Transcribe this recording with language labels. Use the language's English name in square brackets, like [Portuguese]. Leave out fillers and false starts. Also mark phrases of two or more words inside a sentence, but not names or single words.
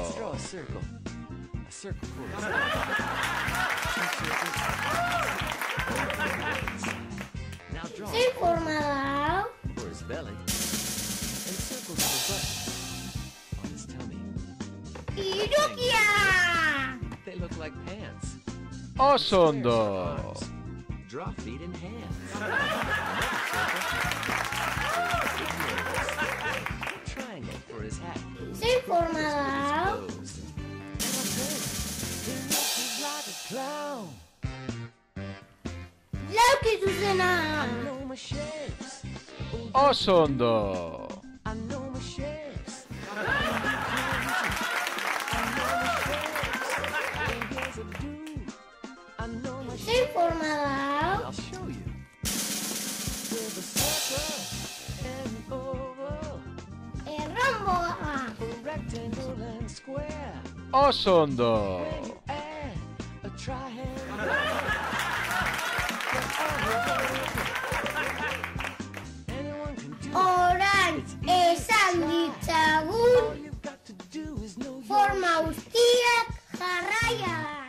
[Basque] Zein forma da? Irukia! Oso ondo! [English] Draw feet and hands. Triangle for his hat. [Basque] Zein forma da? Lauki zuzena! Oso ondo! Zein forma da? [English] I'll show you. [Basque] Erromboa! Oso ondo! Orain esan ditzagun forma guztiak jarraian.